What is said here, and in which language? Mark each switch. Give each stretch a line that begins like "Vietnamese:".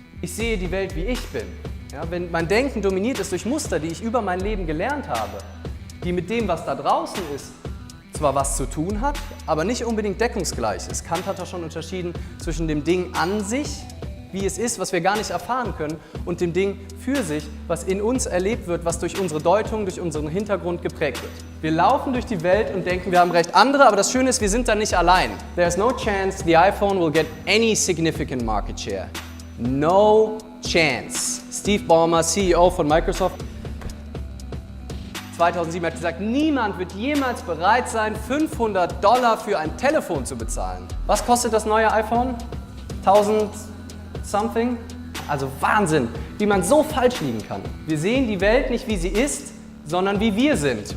German: Ich sehe die Welt, wie ich bin. Ja, wenn mein Denken dominiert ist durch Muster, die ich über mein Leben gelernt habe, die mit dem, was da draußen ist, zwar was zu tun hat, aber nicht unbedingt deckungsgleich ist. Kant hat ja schon unterschieden zwischen dem Ding an sich, wie es ist, was wir gar nicht erfahren können, und dem Ding für sich, was in uns erlebt wird, was durch unsere Deutung, durch unseren Hintergrund geprägt wird. Wir laufen durch die Welt und denken, wir haben recht andere, aber das Schöne ist, wir sind da nicht allein.
English: There's no chance the iPhone will get any significant market share. No chance.
German: Steve Ballmer, CEO von Microsoft, 2007 hat gesagt, niemand wird jemals bereit sein, $500 für ein Telefon zu bezahlen. Was kostet das neue iPhone? 1000 something? Also Wahnsinn, wie man so falsch liegen kann. Wir sehen die Welt nicht, wie sie ist, sondern wie wir sind.